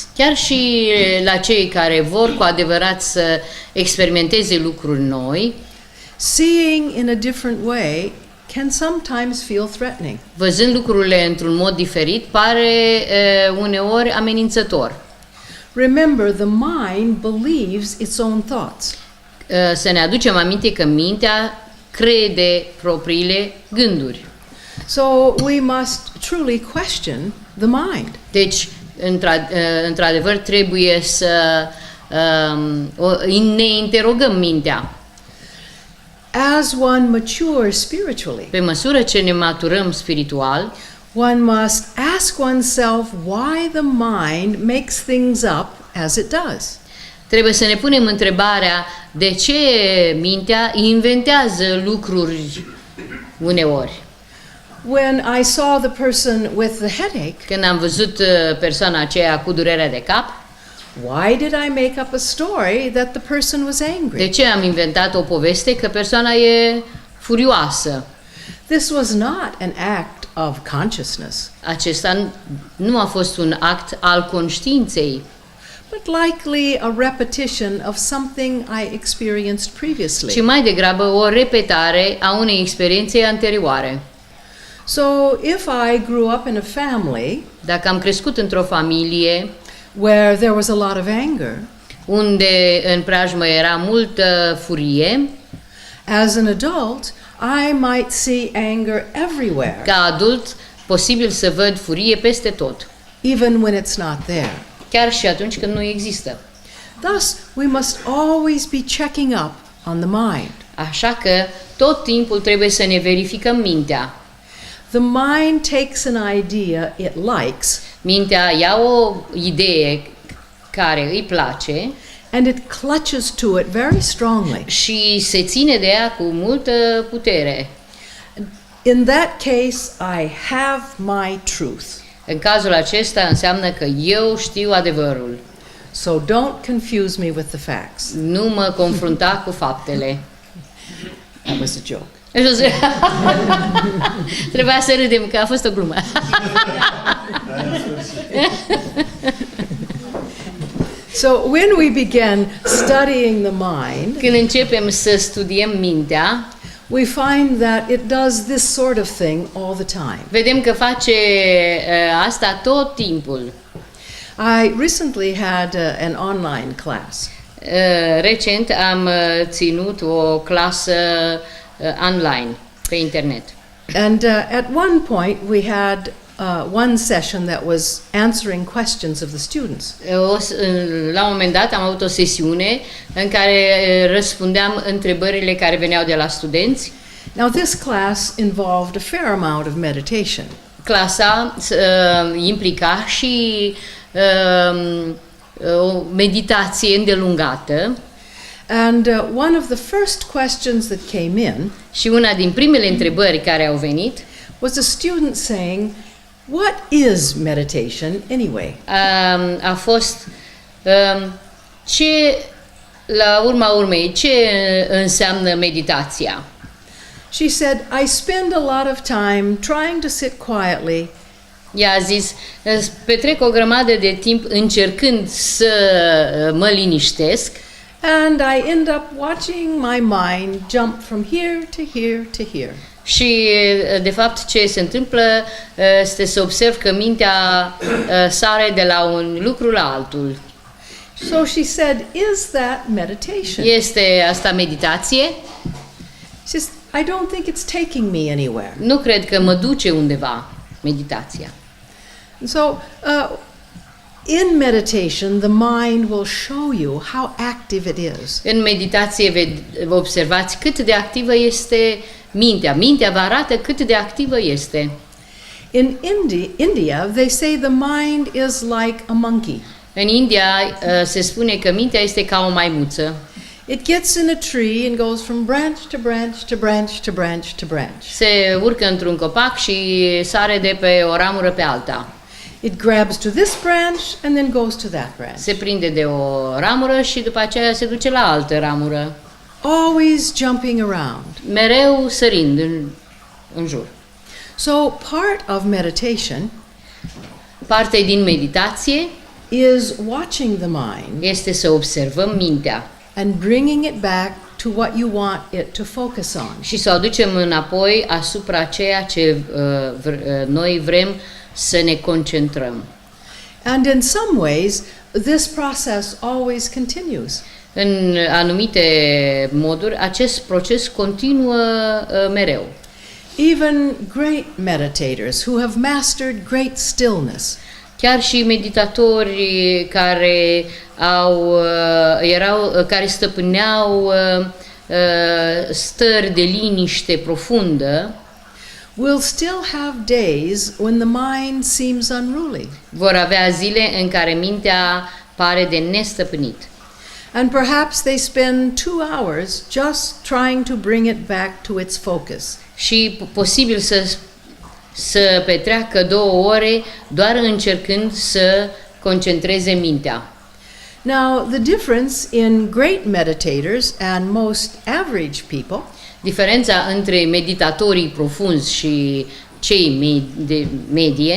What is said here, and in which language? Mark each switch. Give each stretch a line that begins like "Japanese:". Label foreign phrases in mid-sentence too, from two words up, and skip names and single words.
Romanian: Chiar și la cei care vor cu adevărat să experimenteze lucruri noi,
English: seeing in a different way can sometimes feel threatening.
Romanian: văzând lucrurile într-un mod diferit, pare uneori amenințător.
English: Remember, the mind believes its own thoughts.
Romanian: Să ne aducem aminte că mintea crede propriile gânduri.
English: So we must truly question the mind.
Romanian: Deci, într-adevăr, trebuie să ne interogăm mintea.
English: As one matures spiritually,
Romanian: Pe măsură ce ne maturăm spiritual,
English: one must ask oneself why the mind makes things up as it does.
Romanian: trebuie să ne punem întrebarea de ce mintea inventează lucruri uneori.
English: When I saw the person with the headache,
Romanian: Când am văzut persoana aceea cu durerea de cap,
English: why did I make up a story that the person was
Romanian: de
English: angry?
Romanian: ce am inventat o poveste că persoana e furioasă?
English: This was not an act of consciousness,
Romanian: Acesta nu a fost un act al conștiinței,
English: but likely a repetition of something I experienced
Romanian: ci
English: previously.
Romanian: mai degrabă o repetare a unei experiențe anterioare.
English: So if I grew up in a family
Romanian: Dacă am crescut într-o familie
English: where there was a lot of anger,
Romanian: unde în preajmă era multă furie,
English: as an adult, I might see anger everywhere,
Romanian: ca adult, posibil să văd furie peste tot,
English: even when it's not there.
Romanian: chiar și atunci când nu există.
English: Thus, we must always be checking up on the mind.
Romanian: Așa că tot timpul trebuie să ne verificăm mintea.
English: The mind takes an idea it likes
Romanian: Mintea ia o idee care îi place
English: and it clutches to it very strongly.
Romanian: și se ține de ea cu multă putere.
English: In that case, I have my truth.
Romanian: În cazul acesta înseamnă că eu știu adevărul.
English: So don't confuse me with the facts.
Romanian: Nu mă confrunta cu faptele.
English: That was a joke.
Romanian: Trebuia să râdem, că a fost o glumă.
English: So when we begin studying the mind,
Romanian: Când începem să studiem mintea,
English: we find that it does this sort of thing all the time.
Romanian: vedem că face asta tot timpul.
English: I recently had an online class.
Romanian: Recent am ținut o clasă online pe internet.
English: And at one point we had one session that was answering questions of the students.
Romanian: La un moment dat am avut o sesiune în care răspundeam întrebările care veneau de la studenți.
English: Now this class involved a fair amount of meditation.
Romanian: Clasa implica și o meditație îndelungată.
English: And one of the first questions that came in
Romanian: Și una din primele întrebări care au venit
English: was a student saying, "What is meditation anyway?"
Romanian: a fost ce, la urma urmei, ce înseamnă meditația?
English: She said, "I spend a lot of time trying to sit quietly
Romanian: Ea a zis, petrec o grămadă de timp încercând să mă liniștesc
English: and I end up watching my mind jump from here to here to here."
Romanian: și, de fapt, ce se întâmplă este să observ că mintea sare de la un lucru la altul.
English: So she said, "Is that meditation?"
Romanian: Este asta meditație?
English: She says, "I don't think it's taking me anywhere."
Romanian: Nu cred că mă duce undeva meditația.
English: And so, in meditation, the mind will show you how active it is.
Romanian: În meditație observați cât de activă este mintea. Mintea vă arată cât de activă este.
English: In India, they say the mind is like a monkey.
Romanian: În India se spune că mintea este ca o maimuță.
English: It gets in a tree and goes from branch to branch to branch to branch to branch.
Romanian: Se urcă într-un copac și sare de pe o ramură pe alta.
English: It grabs to this branch and then goes to that branch.
Romanian: Se prinde de o ramură și după aceea se duce la altă ramură.
English: Always jumping around.
Romanian: Mereu sărind în jur.
English: So part of meditation
Romanian: Parte din meditație
English: is watching the mind
Romanian: este să observăm mintea
English: and bringing it back to what you want it to focus on.
Romanian: și să o aducem înapoi asupra ceea ce noi vrem să ne concentrăm.
English: And in some ways, this process always continues.
Romanian: În anumite moduri, acest proces continuă mereu.
English: Even great meditators who have mastered great stillness
Romanian: Chiar și meditatori care care stăpâneau stări de liniște profundă,
English: will still have days when the mind seems unruly.
Romanian: vor avea zile în care mintea pare de nestăpânit.
English: And perhaps they spend 2 hours just trying to bring it back to its focus.
Romanian: Și posibil să petreacă 2 ore doar încercând să concentreze mintea.
English: Now, the difference in great meditators and most average people
Romanian: Diferența între meditatorii profunzi și cei de medie